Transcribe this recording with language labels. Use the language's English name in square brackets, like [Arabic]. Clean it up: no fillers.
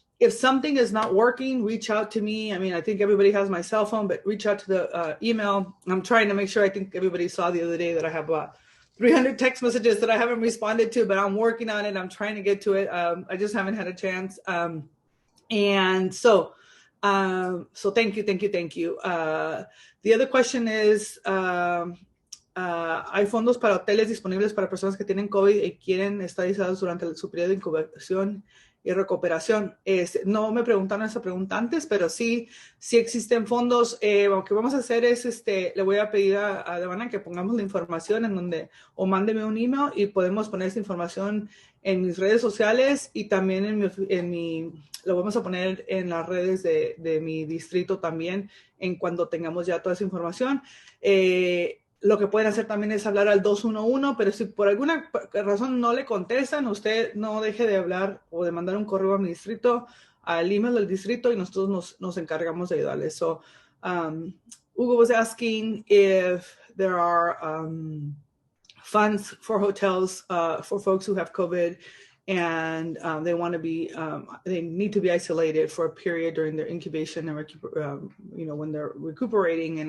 [English] if something is not working, reach out to me. I mean, I think everybody has my cell phone, but reach out to the email. I'm trying to make sure, I think everybody saw the other day that I have about 300 text messages that I haven't responded to, but I'm working on it. I'm trying to get to it. I just haven't had a chance. And so thank you. The other question is, [Spanish] hay fondos para hoteles disponibles para personas que tienen COVID y quieren estar aislados durante su periodo de incubación y recuperación. No me preguntaron esa pregunta antes, pero sí existen fondos. Lo que vamos a hacer es, le voy a pedir a Devana que pongamos la información en donde, o mándeme un email y podemos poner esa información en mis redes sociales y también lo vamos a poner en las redes de mi distrito también en cuando tengamos ya toda esa información. Lo que pueden hacer también es hablar al 211, pero si por alguna razón no le contestan, usted no deje de hablar o de mandar un correo a mi distrito, al email del distrito, y nosotros nos encargamos de ayudarles. [English] So, Hugo was asking if there are funds for hotels for folks who have COVID and they want to be, they need to be isolated for a period during their incubation and, when they're recuperating.